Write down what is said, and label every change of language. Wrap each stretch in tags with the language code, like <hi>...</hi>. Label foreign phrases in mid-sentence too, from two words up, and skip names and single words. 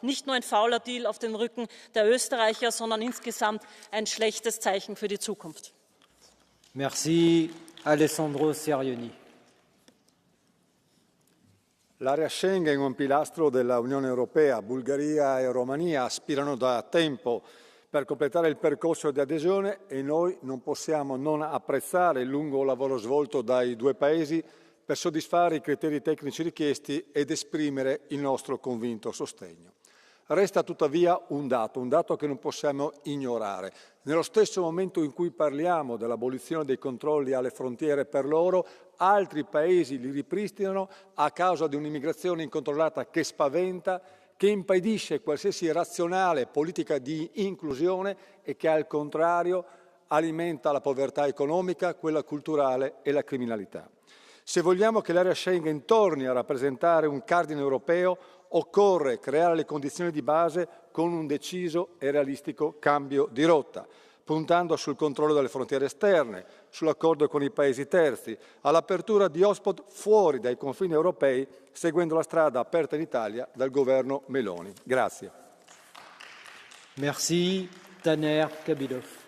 <de>Nicht nur ein fauler Deal auf dem Rücken der Österreicher, sondern insgesamt ein schlechtes Zeichen für die Zukunft.</de> <fr>Merci, Alessandro Serioni.</fr> <it>L'area Schengen è un pilastro della Unione Europea. Bulgaria e Romania aspirano da tempo per completare il percorso di adesione e noi non possiamo non apprezzare il lungo lavoro svolto dai due paesi per soddisfare i criteri tecnici richiesti ed esprimere il nostro convinto sostegno. Resta tuttavia un dato che non possiamo ignorare. Nello stesso momento in cui parliamo dell'abolizione dei controlli alle frontiere per loro, altri paesi li ripristinano a causa di un'immigrazione incontrollata che spaventa, che impedisce qualsiasi razionale politica di inclusione e che al contrario alimenta la povertà economica, quella culturale e la criminalità. Se vogliamo che l'area Schengen torni a rappresentare un cardine europeo, occorre creare le condizioni di base con un deciso e realistico cambio di rotta, puntando sul controllo delle frontiere esterne, sull'accordo con i paesi terzi, all'apertura di hotspot fuori dai confini europei, seguendo la strada aperta in Italia dal governo Meloni. Grazie.</it> <fr>Merci. Taner Kabylov.</fr>